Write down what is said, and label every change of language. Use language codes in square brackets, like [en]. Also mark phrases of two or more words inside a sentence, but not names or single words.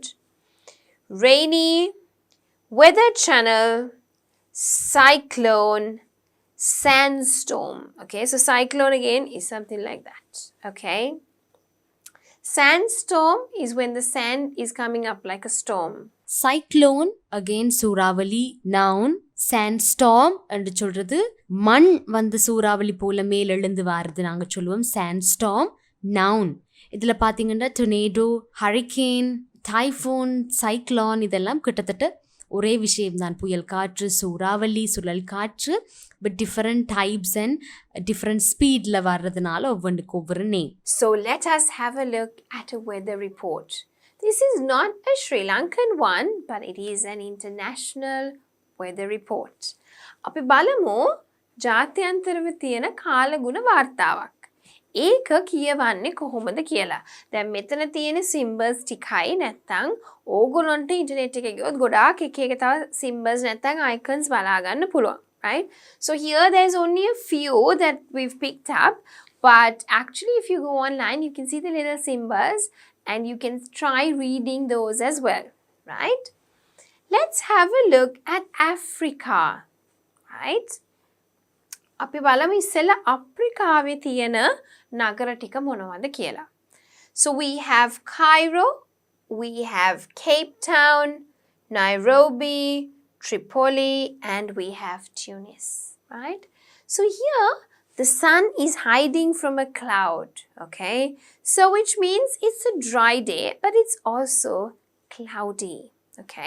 [en] Rainy, weather channel, cyclone, sandstorm. Okay, so cyclone again is something like that. Okay, sandstorm is when the sand is coming up like a storm. Cyclone again சூறாவளி, noun. [ta] sandstorm என்று சொல்றது மண் வந்து சூறாவளி போல மேல் எழுந்து வாருது நாங்க சொல்லுவோம் sandstorm, noun. இதுல பாத்தீங்கன்னா [en] tornado, hurricane, typhoon, cyclone [ta] இதெல்லாம் கிட்டத்தட்ட ஒரே விஷயம்தான். புயல் காற்று, சூறாவளி, சுழல் காற்று, [en] but different types and different speedல [ta] வர்றதுனால ஒவ்வொன்றுக்கு ஒவ்வொரு நேம். [en] So let us have a look at a weather report. This is not a Sri Lankan one, but it is an international weather report. [si] අපි බලමු ජාත්‍යන්තරව තියෙන කාලගුණ වාර්තාවක්. ඒක කියවන්නේ කොහොමද කියලා. දැන් මෙතන තියෙන symbols ටිකයි නැත්නම් ඕගොල්ලන්ට ඉන්ටර්නෙට් එකේ ගියොත් ගොඩාක් එක තව symbols නැත්නම් icons බලා ගන්න පුළුවන්, [en] right? So here there's only a few that we've picked up, but actually if you go online you can see the little symbols and you can try reading those as well, right? Let's have a look at Africa, right? [si] අපි බලමු ඉස්සෙල්ලා අප්‍රිකාවේ තියෙන නගර ටික මොනවද කියලා. [en] So we have Cairo, we have Cape Town, Nairobi, Tripoli, and we have Tunis, right? So here the sun is hiding from a cloud, okay? So which means it's a dry day, but it's also cloudy, okay?